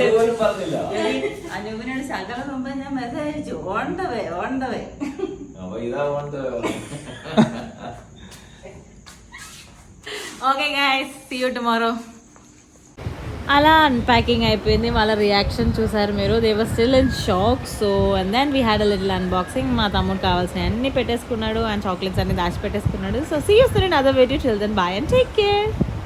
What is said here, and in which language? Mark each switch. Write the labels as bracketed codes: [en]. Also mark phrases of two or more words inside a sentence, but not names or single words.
[ml] അനുവിനോട് ശകലം മുമ്പ് ഞാൻ മെസ്സേജ് അയച്ചു, ഓണ്ടവേ. [en] okay guys, see you tomorrow. [te] అలా అన్ప్యాకింగ్ అయిపోయింది. వాళ్ళ రియాక్షన్ చూసారు మీరు. [en] They were still in shock. So and then we had a little unboxing. [te] మా తమ్ముడు కావాల్సిన అన్ని పెట్టేసుకున్నాడు [en] and chocolates [te] అన్ని దాచి పెట్టేసుకున్నాడు. [en] So see you soon in other video. Till then bye and take care.